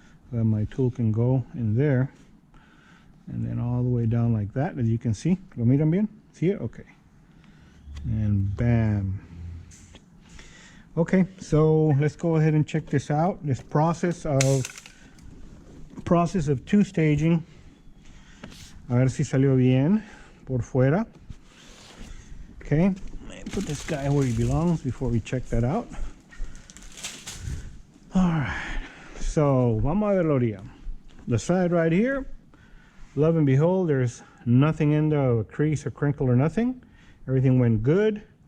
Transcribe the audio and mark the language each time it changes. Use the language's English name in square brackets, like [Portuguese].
[English] So that my tool can go in there. And then all the way down like that, as you can see. [Spanish] ¿Lo miran bien? [English] See it? Okay. And bam. Okay, so let's go ahead and check this out. This process of two staging. [Spanish] A ver si salió bien por fuera. [English] Okay, put this guy where he belongs before we check that out. All right, so [Spanish] vamos a ver la orilla. [English] The side right here, love and behold, there's nothing in the crease or crinkle or nothing. Everything went good.